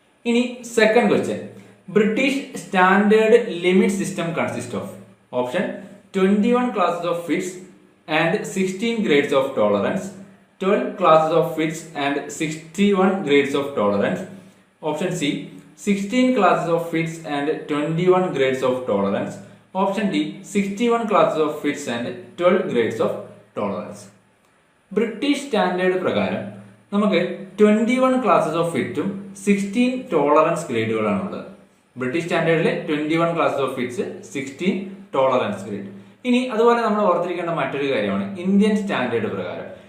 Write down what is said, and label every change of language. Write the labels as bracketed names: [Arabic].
[English] ഇനി second question, British standard limit system consist of option 21 classes of fits and 16 grades of tolerance, 12 classes of fits and 61 grades of tolerance. Option C, 16 classes of fits and 21 grades of tolerance. Option D, 61 classes of fits and 12 grades of tolerance. [Malayalam] British standard പ്രകാരം നമുക്ക് 21 classes of ഫിറ്റും 16 tolerance ഗ്രേഡുകളാണുള്ളത്. British സ്റ്റാൻഡേർഡിലെ 21 classes of fits, 16 tolerance grade. ഇനി അതുപോലെ നമ്മൾ ഓർത്തിരിക്കേണ്ട മറ്റൊരു കാര്യമാണ് Indian standard പ്രകാരം.